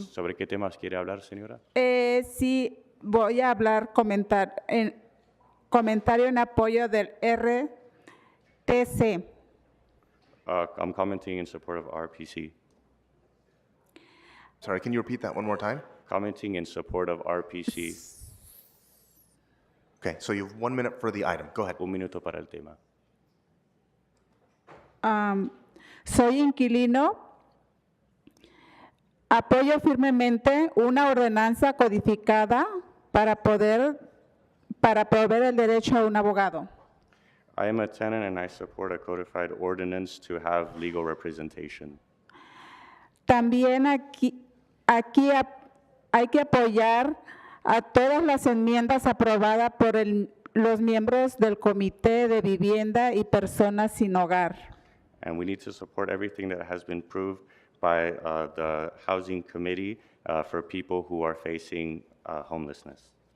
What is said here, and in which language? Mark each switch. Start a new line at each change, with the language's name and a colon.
Spanish: ¿Sobre qué temas quiere hablar, señora? Sí, voy a hablar, comentario en apoyo del RTC.
English: I'm commenting in support of RPC. Sorry, can you repeat that one more time? Commenting in support of RPC. Okay, so you have 1 minute for the item. Go ahead.
Spanish: Un minuto para el tema. Soy inquilino. Apoyo firmemente una ordenanza codificada para proveer el derecho a un abogado.
English: I am a tenant and I support a codified ordinance to have legal representation.
Spanish: También aquí hay que apoyar a todas las enmiendas aprobadas por los miembros del Comité de Vivienda y Personas Sin Hogar.
English: And we need to support everything that has been proved by the Housing Committee for people who are facing homelessness.